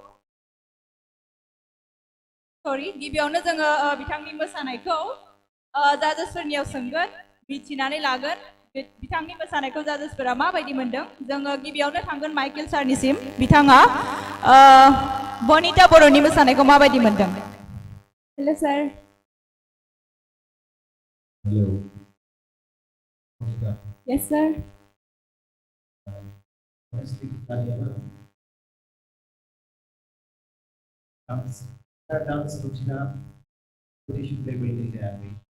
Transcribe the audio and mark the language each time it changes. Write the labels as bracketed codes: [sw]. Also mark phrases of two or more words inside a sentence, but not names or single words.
[brx] सरि गिबियावनो जोङो बिथांनि मोसानायखौ जाजेसफोरनियाव सोंगोन मिथिनानै लागोन बिथांनि मोसानायखौ जाजेसफोरा माबायदि मोनदों जोङो गिबियावनो थांगोन माइकेल सारनिसिम बिथाङा बनिता बर'नि मोसानायखौ माबायदि मोनदों [en] hello sir हेलौ yes sir [brx] डांस रुटीना कम्पिटिशन लेवलनि जायाखै